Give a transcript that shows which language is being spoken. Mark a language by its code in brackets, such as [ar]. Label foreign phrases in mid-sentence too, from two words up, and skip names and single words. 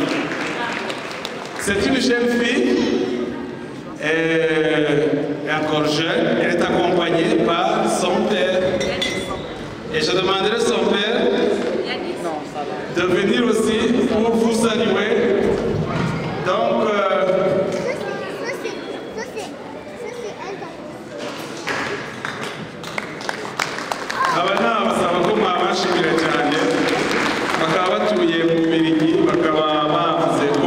[fr] C'est une jeune fille, elle est encore jeune, elle est accompagnée par son père. Et je demanderai son père de venir aussi pour vous saluer. Donc, [rw] abana basaba ko mwabashimira cyane bakaba batuye mu Bubiligi bakaba bavuze